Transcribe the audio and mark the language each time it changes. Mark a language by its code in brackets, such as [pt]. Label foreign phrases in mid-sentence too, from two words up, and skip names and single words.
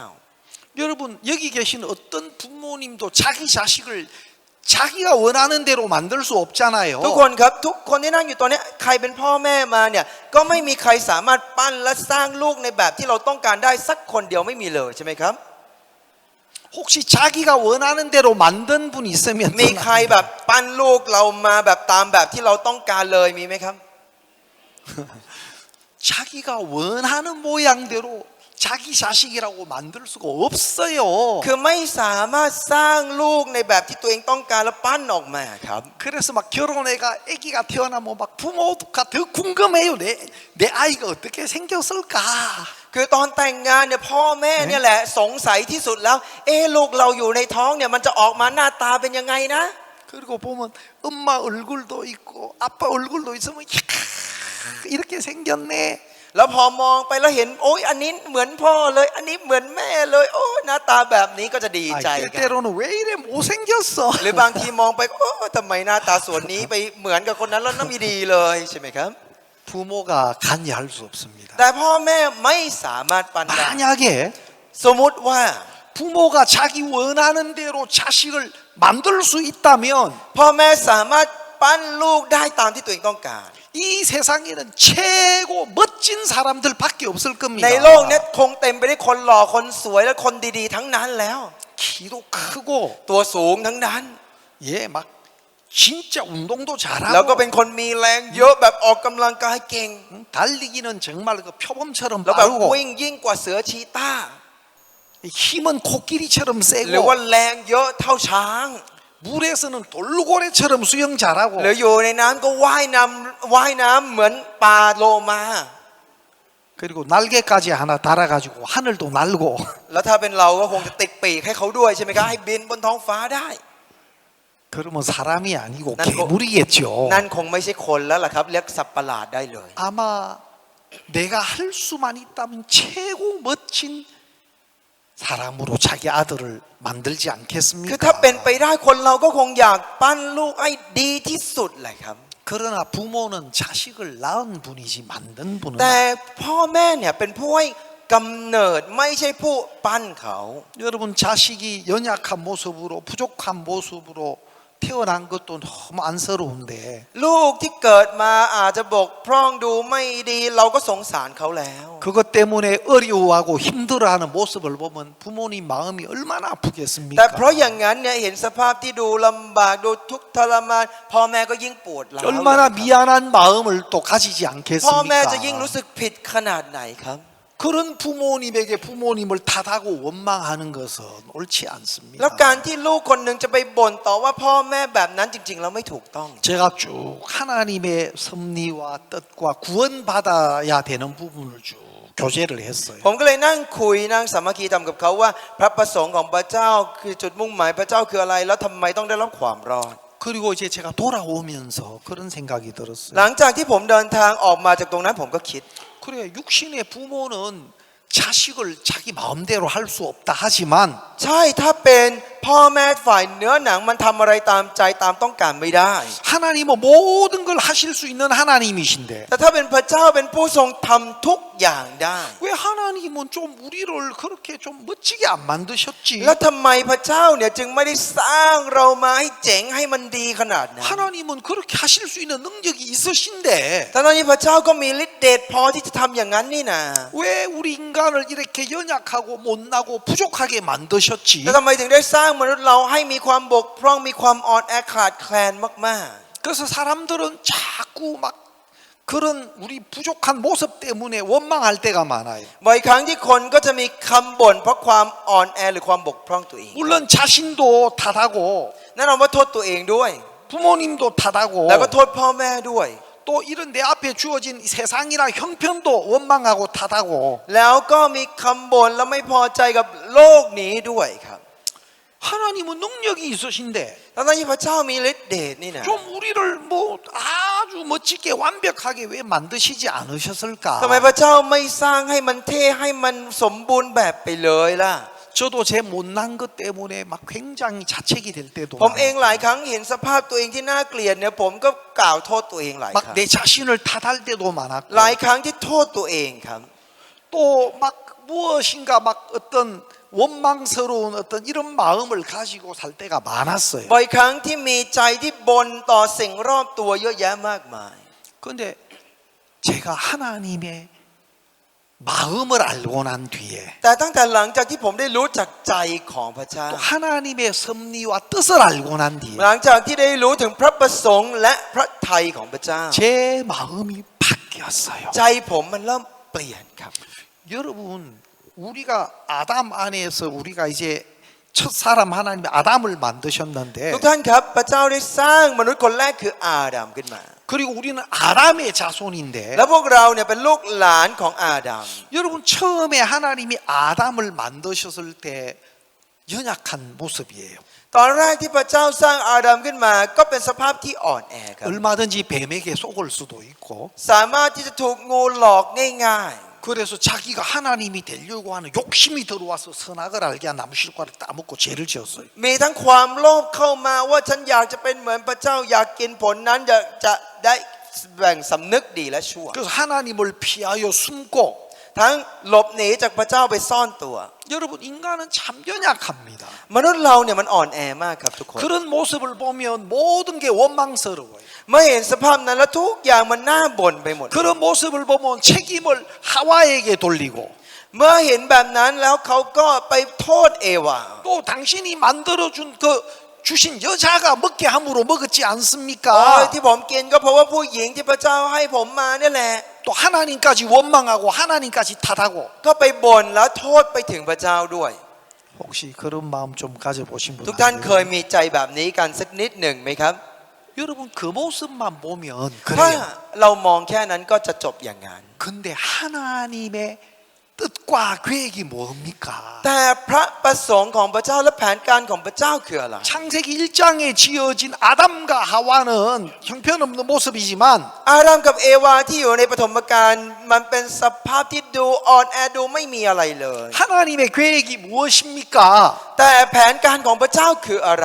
[ko] 여러분 여기 계신 어떤 부모님도 자기 자식을 자기가 원하는 대로 만들 수 없잖아요. [th] ทุกคนครับทุกคนที่นั่งอยู่ตอนนี้ใครเป็นพ่อแม่มาเนี่ยก็ไม่มีใครสามารถปั้นและสร้างลูกในแบบที่เราต้องการได้สักคนเดียวไม่มีเลยใช่ไหมครับ [ko] 혹시 자기가 원하는 대로 만든 분 있으면 [th] มีใครแบบปั้นลูกเรามาแบบตามแบบที่เราต้องการเลยมีไหมครับ [ko] 자기가 원하는 모양대로 자기 자식이라고 만들 수가 없어요. [th] คือไม่สามารถสร้างลูกในแบบที่ตัวเองต้องการแล้วปั้นออกมาครับ [ko] 그래서 막 결혼해가 아기가 태어나면 막 부모가 더 궁금해요. 내 아이가 어떻게 생겼을까? [th] คือตอนแต่งงานเนี่ยพ่อแม่เนี่ยแหละสงสัยที่สุดแล้วลูกเราอยู่ในท้องเนี่ยมันจะออกมาหน้าตาเป็นยังไงนะ [ko] 그리고 보면 엄마 얼굴도 있고 아빠 얼굴도 있으면 이야, 이렇게 생겼네. [th] แล้วพอมองไปแล้วเห็นโอ๊ยอันนี้เหมือนพ่อเลยอันนี้เหมือนแม่เลยโอ้หน้าตาแบบนี้ก็จะดีใจกัน [ko] 때때로는 왜 이래 못생겼어? [th] หรือบางทีมองไปโอ้ทำไมหน้าตาส่วนนี้ไปเหมือนกับคนนั้นแล้วน่าไม่ดีเลยใช่ไหมครับ [ko] 부모가 관여할 수 없습니다. [th] แต่พ่อแม่ไม่สามารถปั้นได้ [ko] 만약에 [th] สมมุติว่า [ko] 부모가 자기 원하는 대로 자식을 만들 수 있다면 [th] พ่อแม่สามารถปั้นลูกได้ตามที่ตัวเองต้องการ [ko] 이 세상에는 최고 멋진 사람들밖에 없을 겁니다. [th] ในโลกนี้คงเต็มไปด้วยคนหล่อคนสวยและคนดีๆทั้งนั้นแล้ว [ko] 키도 크고 [th] ตัวสูงทั้งนั้น [ko] 예, 막 진짜 운동도 [th] แล้วก็ [ko] 잘하고 [th] เป็นคนมีแรงเยอะแบบออกกำลังกายเก่ง [ko] 달리기는 정말 그 표범처럼 [th] แล้วแบบ [ko] 빠르고 [th] วิ่งยิ่งกว่าเสือชีต้า [ko] 힘은 코끼리처럼 [th] หรือว่า [ko] 세고 [th] แรงเยอะเท่าช้าง [ko] 물에서는 돌고래처럼 수영 잘하고 [th] หรืออยู่ในน้ำก็ว่ายน้ำเหมือนปลาโลมา [ko] 그리고 날개까지 하나 달아가지고 하늘도 날고 [th] แล้วถ้าเป็นเราก็คงจะติดปีกให้เขาด้วยใช่ไหมครับให้บินบนท้องฟ้าได้ [ko] 그러면 사람이 아니고 난 괴물이겠죠. [th] นั่นคงไม่ใช่คนแล้วล่ะครับเรียกสัตว์ประหลาดได้เลย [ko] 아마 내가 할 수만 있다면 최고 멋진 사람으로 자기 아들을 만들지 [th] คือถ้า [ko] 않겠습니까? [th] เป็นไปได้คนเราก็คงอยากปั้นลูกให้ดีที่สุดแหละครับ [ko] 그러나 부모는 자식을 낳은 분이지 만든 분은 [th] แต่พ่อแม่เนี่ยเป็นผู้ให้กำเนิดไม่ใช่ผู้ปั้นเขา [ko] 여러분 자식이 연약한 모습으로 부족한 모습으로 태어난 것도 너무 안쓰러운데 [th] ลูกที่เกิดมาอาจจะบกพร่องดูไม่ดีเราก็สงสารเขาแล้ว [ko] 그것 때문에 어려워하고 힘들어하는 모습을 보면 부모님 마음이 얼마나 [th] แต่ [ko] 아프겠습니까? [th] เพราะอย่างนั้นเนี่ยเห็นสภาพที่ดูลำบากดูทุกข์ทรมานพ่อแม่ก็ยิ่งปวดร้าว [ko] 얼마나 미안한 마음을 또 가지지 [th] พ่อแม่จะยิ่ง [ko] 않겠습니까? [th] รู้สึกผิดขนาดไหนครับ [ko] 그런 부모님에게 부모님을 탓하고 원망하는 것은 옳지 [th] แล้ว [ko] 않습니다. [th] การที่ลูกคนหนึ่งจะไปบ่นต่อว่าพ่อแม่แบบนั้นจริงๆแล้วไม่ถูกต้อง [ko] 제가 쭉 하나님의 섭리와 뜻과 구원받아야 되는 부분을 쭉 교제를 했어요. [th] ผมก็เลยนั่งคุยนั่งสามัคคีทำกับเขาว่าพระประสงค์ของพระเจ้าคือจุดมุ่งหมายพระเจ้าคืออะไรแล้วทำไมต้องได้รับความรอด [ko] 그리고 이제 제가 돌아오면서 그런 생각이 [th] ห [ko] 들었어요. [th] ลังจากที่ผมเดินทางออกมาจากตรงนั้นผมก็คิด [ko] 그래 육신의 부모는 자식을 자기 마음대로 할 수 없다 하지만 [th] ใช่ถ้าเป็นพ่อแม่ฝ่ายเนื้อหนังมันทำอะไรตามใจตามต้องการไม่ได้ [ko] 하나님은 모든 걸 하실 수 있는 하나님이신데 [th] แต่ถ้าเป็นพระเจ้าเป็นผู้ทรงทำทุกอย่างได้ [ko] 왜 하나님은 좀 우리를 그렇게 좀 멋지게 안 만드셨지? [th] แล้วทำไมพระเจ้าเนี่ยจึงไม่ได้สร้างเรามาให้เจ๋งให้มันดีขนาดนั้น [ko] 하나님은 그렇게 하실 수 있는 능력이 있으신데 [th] ทั้งที่พระเจ้าก็มีฤทธิ์เดชพอที่จะทำอย่างนั้นนี่นะ [ko] 왜 우리 인간을 이렇게 연약하고 못나고 부족하게 만드셨지? [th] แล้วทำไมถึงได้สร้างมนุษย์เราให้มีความบกพร่องมีความอ่อนแอขาดแคลนมาก [ko] 그래서 사람들은 자꾸 막 그런 우리 부족한 모습 때문에 원망할 때가 많아요. [th] ๆบ่อยครั้งที่คนก็จะมีคำบ่นเพราะความอ่อนแอหรือความบกพร่องตัวเอง [ko] 물론 자신도 탓하고 [th] แน่นอนว่าโทษตัวเองด้วย [ko] 부모님도 탓하고 [th] แล้วก็โทษพ่อแม่ด้วย [ko] 또 이런 내 앞에 주어진 세상이나 형편도 원망하고 탓하고 [th] แล้วก็มีคำบ่นแล้วไม่พอใจกับโลกนี้ด้วยครับ [ko] 하나님은 능력이 있으신데 [th] ทั้งที่พระเจ้ามีฤทธิ์เดชนี่นะ [ko] 좀 우리를 뭐 아주 멋지게 완벽하게 왜 만드시지 않으셨을까? [th] ทำไมพระเจ้าไม่สร้างให้มันเท่ให้มันสมบูรณ์แบบไปเลยล่ะ [ko] 저도 제 못난 것 때문에 막 굉장히 자책이 될 때도 [th] ผมเองหลายครั้งเห็นสภาพตัวเองที่น่าเกลียดเนี่ยผมก็กล่าวโทษตัวเองหลายครั้ง [ko] 막 내 자신을 탓할 때도 많았고 [th] หลายครั้งที่โทษตัวเองครับ [ko] 또 막 무엇인가 막 어떤 원망스러운 어떤 이런 마음을 가지고 살 때가 많았어요. [th] บ่อยครั้งที่มีใจที่บ่นต่อสิ่งรอบตัวเยอะแยะมากมาย [ko] 그런데 제가 하나님의 마음을 알고 난 뒤에 [th] แต่ตั้งแต่หลังจากที่ผมได้รู้จักใจของพระเจ้า [ko] 또 하나님의 섭리와 뜻을 알고 난 뒤에 [th] หลังจากที่ได้รู้ถึงพระประสงค์และพระทัยของพระเจ้า [ko] 제 마음이 바뀌었어요. [th] ใจผมมันเริ่มเปลี่ยนครับ [ko] 여러분 우리가 아담 안에서 우리가 이제 첫 사람 하나님 아담을 만드셨는데 [th] ทุกท่านครับพระเจ้าได้สร้างมนุษย์คนแรกคืออาดัมขึ้นมา [ko] 그리고 우리는 아담의 자손인데 [th] แล้วพวกเราเนี่ยเป็นลูกหลานของอาดัม [ko] 여러분 처음에 하나님이 아담을 만드셨을 때 연약한 모습이에요. [th] ตอนแรกที่พระเจ้าสร้างอาดัมขึ้นมาก็เป็นสภาพที่อ่อนแอครับ [ko] 얼마든지 뱀에게 속을 수도 있고 [th] สามารถที่จะถูกงูหลอกง่าย [ko] 그래서 자기가 하나님이 되려고 하는 욕심이 들어와서 선악을 알게 한 나무실과를 따먹고 죄를 지었어요. [th] ๆมีทั้งความโลภเข้ามาว่าฉันอยากจะเป็นเหมือนพระเจ้าอยากกินผลนั้นอยากจะได้แบ่งสำนึกดีและชั่ว [ko] 그래서 하나님을 피하여 숨고 [th] ทั้งหลบหนีจากพระเจ้าไปซ่อนตัว [ko] 여러분 인간은 참 연약합니다. [th] มนุษย์เราเนี่ยมันอ่อนแอมากครับทุกคน [ko] 그런 모습을 보면 모든 게 원망스러워요. [th] เมื่อเห็นสภาพนั้นแล้วทุกอย่างมันน่าบ่นไปหมด [ko] 그런 모습을 보면 책임을 하와에게 돌리고 [th] เมื่อเห็นแบบนั้นแล้วเขาก็ไปโทษเอวา [ko] 또 당신이 만들어준 그 주신 여자가 먹게 함으로 먹었지 [th] อ๋อ [ko] 않습니까? [th] ที่ผมกินก็เพราะว่าผู้หญิงที่พระเจ้าให้ผมมาเนี่ยแหละ [ko] 또 하나님까지 원망하고 하나님까지 탓하고 [th] ก็ไปบ่นแล้วโทษไปถึงพระเจ้าด้วย [ko] 혹시 그런 마음 좀 가져보신 분 [th] ทุกท่านเคย [ko] 아니에요? [th] มีใจแบบนี้กันสักนิดหนึ่งไหมครับ [ko] 여러분 그 모습만 보면 [th] ถ้า [ko] 그래요. [th] เรามองแค่นั้นก็จะจบอย่างนั้น [ko] 그 근데 하나님의 뜻과 계획이 뭡니까? [th] แต่พระประสงค์ของพระเจ้าและแผนการของพระเจ้าคืออะไร [ko] 창세기 1장에 지어진 아담과 하와는 형편없는 모습이지만 [th] อาดัมกับเอวาที่อยู่ในปฐมกาลมันเป็นสภาพที่ดูอ่อนแอดูไม่มีอะไรเลย [ko] 하나님의 계획이 무엇입니까? [th] แต่แผนการของพระเจ้าคืออะไร